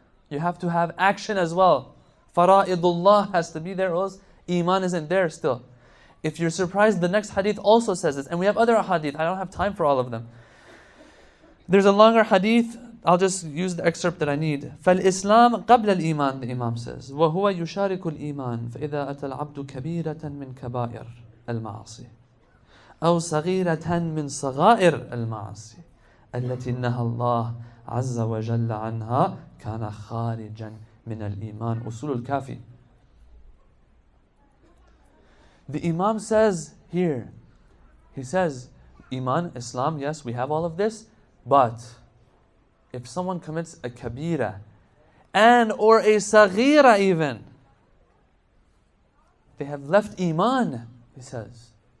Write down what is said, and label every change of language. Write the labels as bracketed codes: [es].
[en] You have to have action as well. Fara'idullah has to be there, or else iman isn't there still. If you're surprised, the next hadith also says this. And we have other hadith. I don't have time for all of them. There's a longer hadith. I'll just use the excerpt that I need. [ar] فَالْإِسْلَامِ قَبْلَ الْإِيمَانِ, [en] the Imam says. [ar] وَهُوَ يُشَارِكُ الْإِيمَانِ فَإِذَا أَتَى الْعَبْدُ كَبِيرَةً مِنْ كَبَائِرِ الْمَعَاصِي أو صغيرة من صغائر المعاصي التي نهى الله عز وجل عنها كان خارجا من الإيمان. أصول الكافي. [en] The Imam says here, he says, Iman, Islam, yes, we have all of this, but if someone commits a kabira and or a saghira even, they have left Iman, he says.